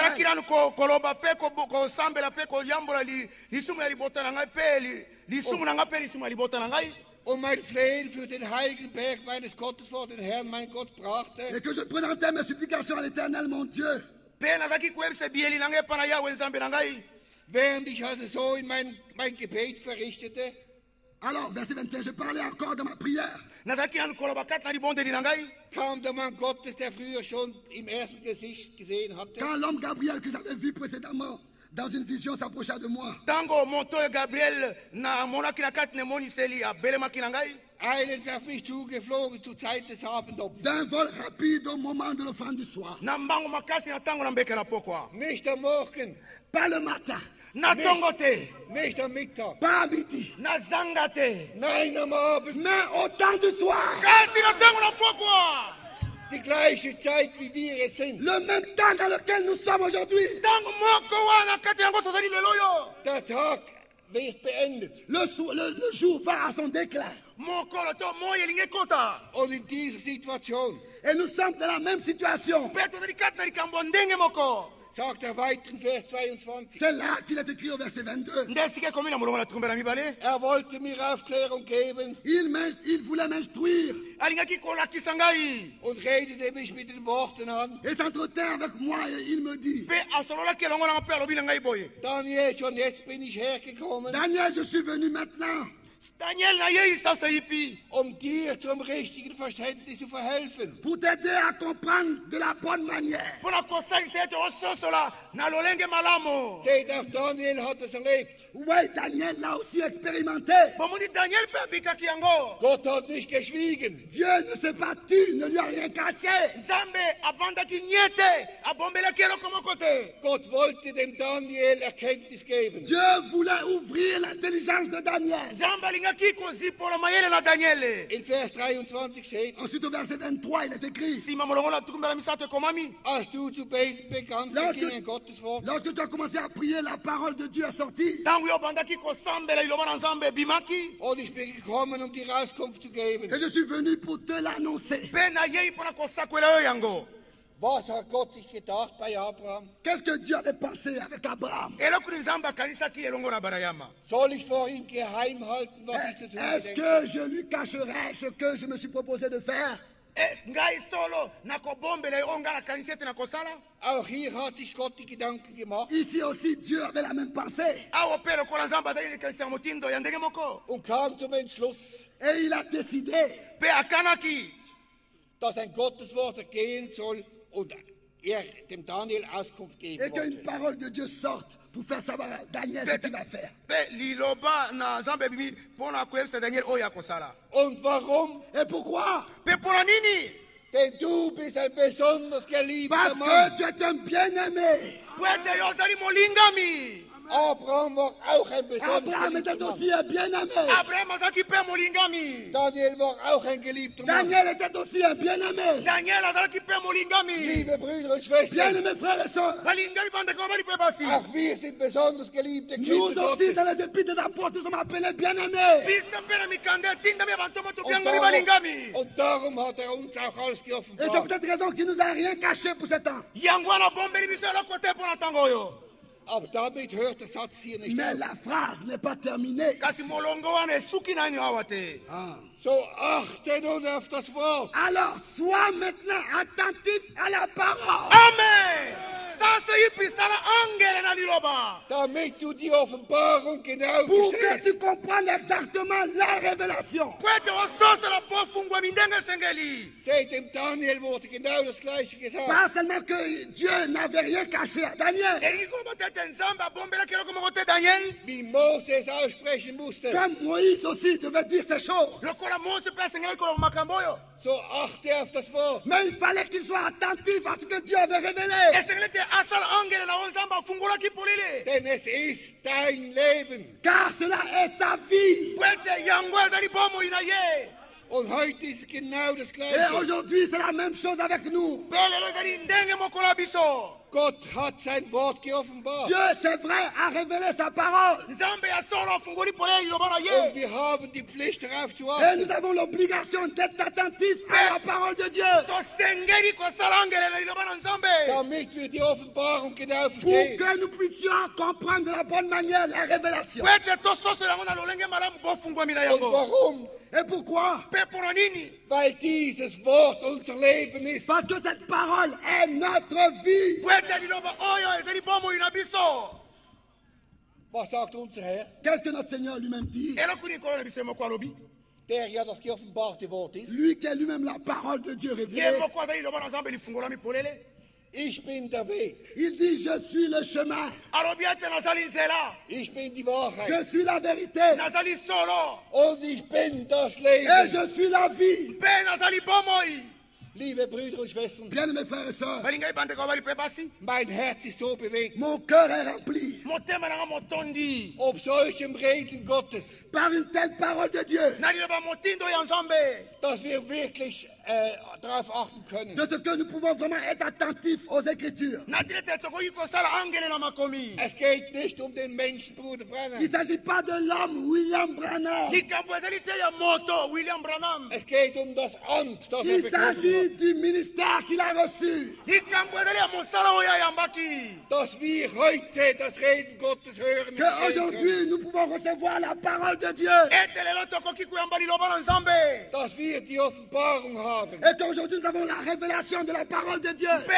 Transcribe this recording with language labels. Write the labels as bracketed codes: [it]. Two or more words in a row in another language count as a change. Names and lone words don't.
[de] mein Flehen für den heiligen Berg meines Gottes vor den Herrn, mein Gott, brachte, [fr] et que je présentais mes supplications à l'Éternel, mon Dieu. [de] während ich also so in mein Gebet verrichtete, [fr] Alors, verset 21, je parlais encore dans ma prière. [de] kam der Mann Gottes, der früher schon im ersten Gesicht gesehen hatte, [fr] Quand l'homme Gabriel que j'avais vu précédemment dans une vision s'approcha de moi, [de] eilends auf mich zugeflogen zur Zeit des Abendopfers. [fr] d'un vol rapide au moment de l'offrande du soir. [de] Nicht am Morgen, [fr] Pas le matin, [de] nicht am Mittag, [fr] pas à midi, [de] nein am Abend, [fr] mais au temps du soir. [de] die gleiche Zeit wie wir es sind. [fr] Le même temps dans lequel nous sommes aujourd'hui. [de] Der Tag wird beendet. [fr] Le jour va à son déclin. [de] Und in dieser Situation [fr] Et nous sommes dans la même situation. [de] sagt er weiter in Vers 22. [fr] C'est là qu'il est écrit au verset 22. [de] Er wollte mir Aufklärung geben [fr] Il voulait m'instruire [de] und redete mich mit den Worten an. [fr] et s'entretint avec moi et il me dit, [de] Daniel, schon jetzt bin ich hergekommen, [fr] Daniel, je suis venu maintenant [de] um dir zum richtigen Verständnis zu verhelfen. [fr] pour t'aider à comprendre de la bonne manière. [de] Seht, auch Daniel hat es erlebt. [fr] Oui, Daniel l'a aussi expérimenté. [de] Gott hat nicht geschwiegen. [fr] Dieu ne s'est pas tu, ne lui a rien caché. [de] Gott wollte dem Daniel Erkenntnis geben. [fr] Dieu voulait ouvrir l'intelligence de Daniel. [de] In Vers 23 steht, [fr] Ensuite, au verset 23, il est écrit, [de] als du zu beten begannst, ging ein Gotteswort. [fr] lorsque tu as commencé à prier, la parole de Dieu est sortie. [de] Und ich bin gekommen, um dir Auskunft zu geben. [fr] Et je suis venu pour te l'annoncer. [de] Was hat Gott sich gedacht bei Abraham? [fr] Qu'est-ce que Dieu avait pensé avec Abraham? [de] Soll ich vor ihm geheim halten, was ich zu tun [fr] Est-ce [de] denke? [fr] que je lui cacherai ce que je me suis proposé de faire? [de] Auch hier hat sich Gott die Gedanken gemacht [fr] Ici aussi, Dieu avait la même pensée. [de] und kam zum Entschluss, [fr] Et il a décidé [de] dass ein Gotteswort ergehen soll und er dem Daniel Auskunft geben [fr] et qu'une [de] wollte. [fr] parole de Dieu sorte pour faire savoir à Daniel ce qu'il va faire. [de] Und warum? [fr] Et pourquoi? [de] Denn du bist ein besonders geliebter [fr] Parce [de] Mann. [fr] que tu es un bien-aimé. [de] Abraham war auch ein besonders [fr] Abraham [de] geliebter [fr] était [de] Mann. [fr] aussi un bien-aimé. [de] Daniel war auch ein geliebter Mann. [fr] Daniel était aussi un bien-aimé. [de] Liebe Brüder und Schwestern, [fr] Bien-aimés frères et sœurs, [de] auch wir sind besonders geliebte [fr] nous [de] Kinder [fr] aussi [de] Gottes. [fr] dans les épîtres des apôtres nous sommes appelés bien-aimés. [de] Und darum hat er uns auch alles [fr] Et c'est pour [de] geoffenbart. [fr] cette raison qu'il nous a rien caché pour ce temps. [de] Aber damit hört der Satz hier nicht [fr] Mais [de] auf. [fr] la phrase n'est pas terminée. Ah. [de] So achte nun auf das Wort. [fr] Alors, sois maintenant attentif à la parole. Amen. [de] Damit du die Offenbarung genau [fr] pour que [de] verstehst. [fr] tu comprennes exactement la révélation. [de] Seit dem Daniel wurde genau das Gleiche gesagt. [fr] Pas seulement que Dieu n'avait rien caché à Daniel. [de] Wie Moses aussprechen musste. [fr] Comme Moïse aussi devait dire ces choses. [de] So achte auf das Wort. [fr] Mais il fallait qu'il soit attentif à ce que Dieu avait révélé. [de] Denn es ist dein Leben. [fr] Car cela est sa vie. [de] Und heute ist genau das [fr] Et [de] Gleiche. [fr] aujourd'hui, c'est la même chose avec nous. [de] Gott hat sein Wort geoffenbart. [fr] Dieu, c'est vrai, a révélé sa parole. [de] Und wir haben die Pflicht darauf zu [fr] Et [de] achten. [fr] nous avons l'obligation d'être attentifs à la parole de Dieu. [de] Damit wir die Offenbarung genau [fr] Pour [de] verstehen. [fr] que nous puissions comprendre de la bonne manière la révélation. [de] Und warum? [fr] Et pourquoi? [de] Weil dieses Wort unser Leben ist. [fr] Parce que cette parole est notre vie. [de] Was sagt unser Herr? [fr] Qu'est-ce que notre Seigneur lui-même dit? [de] Der ja das geoffenbarte Wort ist. [fr] Lui qui est lui-même la parole de Dieu révélée. [de] Ich bin der Weg. [fr] Il dit, je suis le chemin. [de] Ich bin die Wahrheit. [fr] Je suis la vérité. [de] Und ich bin das [fr] Et [de] Leben. [fr] je suis la vie. [de] Liebe Brüder und Schwestern, [fr] Bien mes frères et sœurs, [de] mein Herz ist so bewegt. [fr] mon cœur est rempli [de] Ob solchem Reden Gottes, [fr] par une telle parole de Dieu. [de] dass wir wirklich darauf achten können. [fr] De ce que nous pouvons vraiment être attentifs aux Écritures. [de] Es geht nicht um den Menschen, Bruder Branham. [fr] Il ne s'agit pas de l'homme William Branham. [de] Es geht um das Amt, das [fr] Il [de] bekommen hat. [fr] s'agit du ministère qu'il a reçu. [de] Dass wir heute das Reden Gottes hören. und sehen [fr] Qu'aujourd'hui, nous pouvons recevoir la parole de Dieu. [de] können. Dass wir die Offenbarung haben. [fr] Et qu'aujourd'hui, nous avons la révélation de la parole de Dieu.